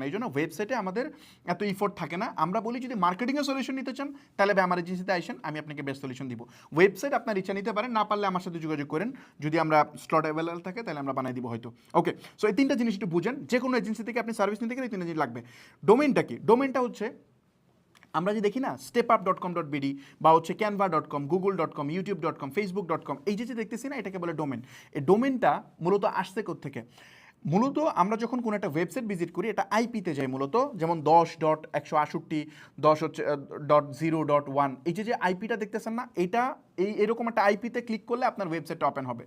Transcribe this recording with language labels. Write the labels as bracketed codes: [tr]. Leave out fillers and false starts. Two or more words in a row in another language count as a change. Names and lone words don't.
[bn] এই জন্য ওয়েবসাইটে আমাদের এত ইফোর্ট থাকে না। আমরা বলি যদি মার্কেটিংয়ের সলিউশন নিতে চান তাহলে আমার এজেন্সিতে আসেন, আমি আপনাকে [en] best solution [bn] দিব। ওয়েবসাইট আপনার ইচ্ছা নিতে পারেন, না পারলে আমার সাথে যোগাযোগ করেন, যদি আমরা [en] slot available [bn] থাকে তাহলে আমরা বানাই দিব হয়তো। [en] okay, so [bn] এই তিনটা জিনিস একটু বুঝেন, যে কোনো এজেন্সি থেকে আপনি সার্ভিস নিতে গেলে এই তিনটা জিনিস লাগবে। ডোমেনটা কি? ডোমেনটা হচ্ছে আমরা যে দেখি না stepup.com.bd বা হচ্ছে canva.com, google.com, youtube.com, facebook.com, এই যে দেখতেছি না, এটাকে বলে ডোমেন। এই ডোমেনটা মূলত আসছে কোত্থেকে? মূলত আমরা যখন কোনো একটা [en] website visit [bn] করি এটা আইপিতে যাই মূলত, যেমন 10.168 .0.1, এই যে আইপিটা দেখতেছেন না, এটা এরকম একটা আইপিতে ক্লিক করলে আপনার ওয়েবসাইটটা ওপেন হবে।